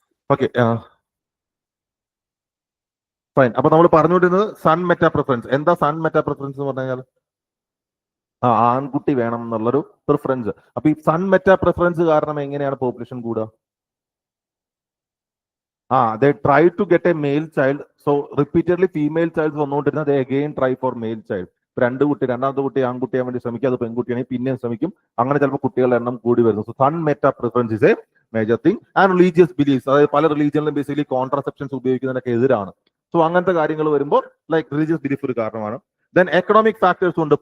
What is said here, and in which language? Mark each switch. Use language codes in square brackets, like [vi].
[ml] Okay, fine. അപ്പൊ നമ്മൾ പറഞ്ഞുകൊണ്ടിരുന്നത് സൺ മെറ്റാ പ്രിഫറൻസ്. എന്താ സൺ മെറ്റാ പ്രിഫറൻസ് എന്ന് പറഞ്ഞു കഴിഞ്ഞാൽ ആൺകുട്ടി വേണം എന്നുള്ളൊരു പ്രിഫറൻസ്. അപ്പൊ ഈ സൺ മെറ്റാ പ്രിഫറൻസ് കാരണം എങ്ങനെയാണ് പോപ്പുലേഷൻ കൂടുക? [en] they try to get a male child, so repeatedly female childs [ml] വന്നുകൊണ്ടിരുന്ന [en] they again try for male child. [ml] രണ്ടാമത്തെ കുട്ടി ആൺകുട്ടിയാൻ വേണ്ടി ശ്രമിക്കും, അത് പെൺകുട്ടിയാണെങ്കിൽ പിന്നെയും ശ്രമിക്കും. അങ്ങനെ ചിലപ്പോൾ കുട്ടികളുടെ എണ്ണം കൂടി വരുന്നു. So [en] Son meta preference is a major thing. [ml] And religious beliefs, അതായത് പല റിലീജിയനിലും ബേസിക്കലി കോൺട്രസെപ്ഷൻസ് ഉപയോഗിക്കുന്നതിനൊക്കെ എതിരാണ്. സോ അങ്ങനത്തെ കാര്യങ്ങൾ വരുമ്പോൾ ലൈക്ക് റിലീജിയസ് ബിലീഫ് ഒരു കാരണമാണ്. ദെൻ എക്കണോമിക് ഫാക്ടേഴ്സ് ഉണ്ട്.